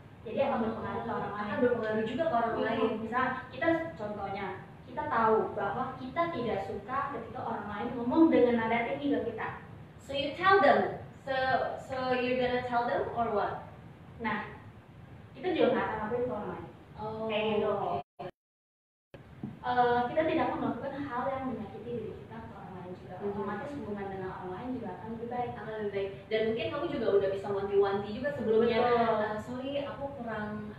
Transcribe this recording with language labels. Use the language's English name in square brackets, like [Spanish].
[Indonesian] Jadi akan berpengaruh ke orang lain. Akan berpengaruh juga ke orang lain. Misal kita contohnya, kita tahu bahwa kita tidak suka ketika orang lain ngomong dengan nada tinggi ke kita. [English] So you tell them. So you're gonna tell them or what? [Indonesian] Nah, kita juga nggak akan ngapain ke orang lain. Kayak gitu. Kita tidak akan melakukan hal yang menyakiti diri kita ke orang lain juga. Otomatis hubungan dengan orang lain juga akan lebih baik. Dan mungkin kamu juga udah bisa wanti-wanti juga sebelumnya. Sorry, aku kurang